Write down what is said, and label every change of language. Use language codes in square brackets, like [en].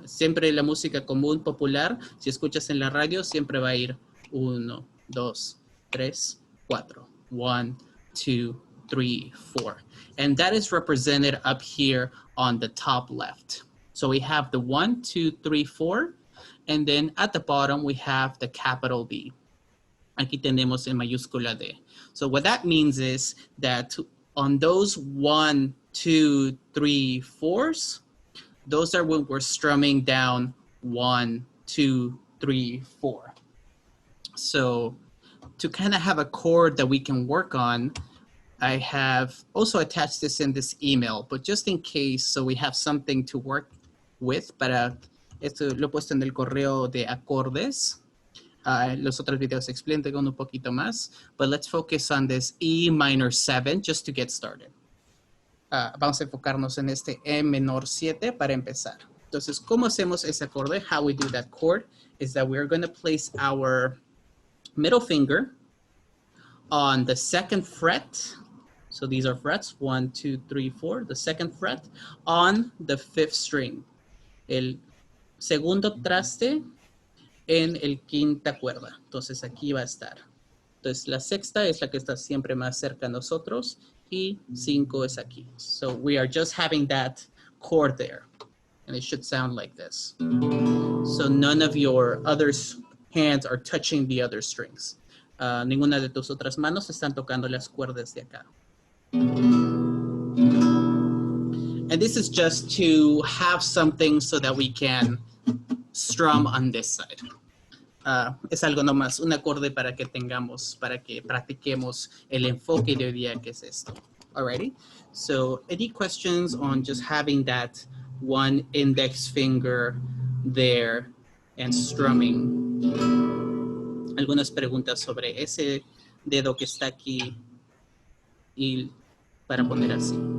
[es] Siempre la música común, popular, si escuchas en la radio, siempre va a ir 1, 2, 3, 4. 1, 2, 3, 4. [en] And that is represented up here on the top left. So we have the 1, 2, 3, 4, and then at the bottom we have the capital B. [es] Aquí tenemos en mayúscula D. [en] So what that means is that on those 1, 2, 3, 4s, those are when we're strumming down 1, 2, 3, 4. So to kind of have a chord that we can work on, I have also attached this in this email, but just in case, so we have something to work with, [es] para esto lo he puesto en el correo de acordes. Los otros videos explican un poquito más, [en] but let's focus on this E minor 7 just to get started. [es] Vamos a enfocarnos en este E menor 7 para empezar. Entonces, ¿cómo hacemos ese acorde? [en] How we do that chord is that we're going to place our middle finger on the 2nd fret. So these are frets, 1, 2, 3, 4, the 2nd fret on the 5th string. [es] El segundo traste en el quinta cuerda. Entonces aquí va a estar. Entonces la sexta es la que está siempre más cerca a nosotros y 5 es aquí. [en] So we are just having that chord there. And it should sound like this. So none of your other hands are touching the other strings. [es] Ninguna de tus otras manos están tocando las cuerdas de acá. [en] And this is just to have something so that we can strum on this side. [es] Es algo nomás, un acorde para que tengamos, para que practiquemos el enfoque de hoy día que es esto. [en] Alrighty, so any questions on just having that one index finger there and strumming? [es] Algunas preguntas sobre ese dedo que está aquí y para poner así.